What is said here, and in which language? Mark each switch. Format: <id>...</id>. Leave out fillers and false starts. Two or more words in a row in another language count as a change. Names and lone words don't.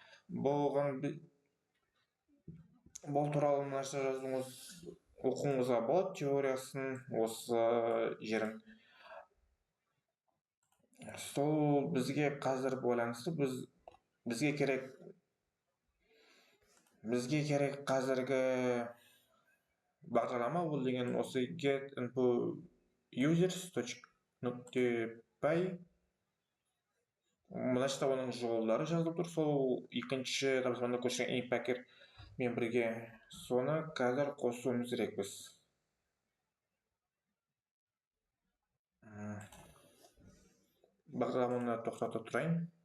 <kk>Бұл туралы мынаша жазуыңыз оқуыңызға болады, теориясын осы жерін. Сол бізге қазір байланысты бізге керек қазіргі бағдарлама бұл деген осы get_users.py. Мынашта оның жолдары жазылып тұр. Сол екінші тапсырмада көшірген packer мен бірге соны қазір қосуымыз керек біз. Бағдарламаны тоқтата тұрайын.</kk>